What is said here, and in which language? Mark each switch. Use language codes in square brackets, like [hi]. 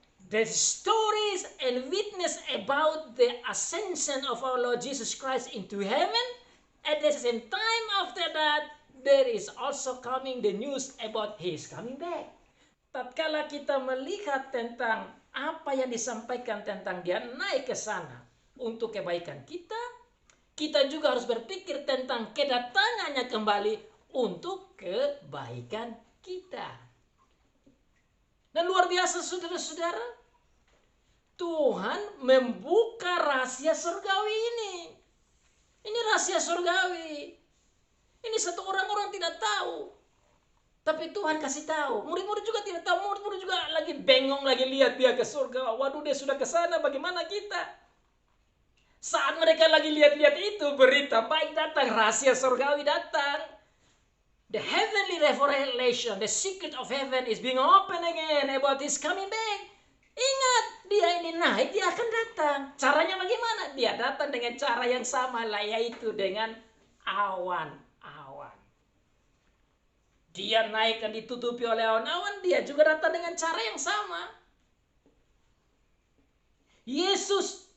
[en] The stories and witness about the ascension of our Lord Jesus Christ into heaven, at the same time after that, there is also coming the news about His coming back. [id] Tatkala kita melihat tentang apa yang disampaikan tentang dia naik ke sana untuk kebaikan kita, kita juga harus berpikir tentang kedatangannya kembali untuk kebaikan kita. Dan luar biasa saudara-saudara, Tuhan membuka rahasia surgawi ini. Ini rahasia surgawi. Ini satu orang tidak tahu. Tapi Tuhan kasih tahu. Murid-murid juga tidak tahu. Murid-murid juga lagi bengong, lagi lihat dia ke surga. Waduh, dia sudah ke sana, bagaimana kita? Saat mereka lagi lihat-lihat itu, berita baik datang, rahasia surgawi datang. [en] The heavenly revelation, the secret of heaven is being open again about His coming back. [id] Ingat, dia ini naik, dia akan datang. Caranya bagaimana? Dia datang dengan cara yang sama, yaitu dengan awan-awan. Dia naik dan ditutupi oleh awan-awan, dia juga datang dengan cara yang sama. Yesus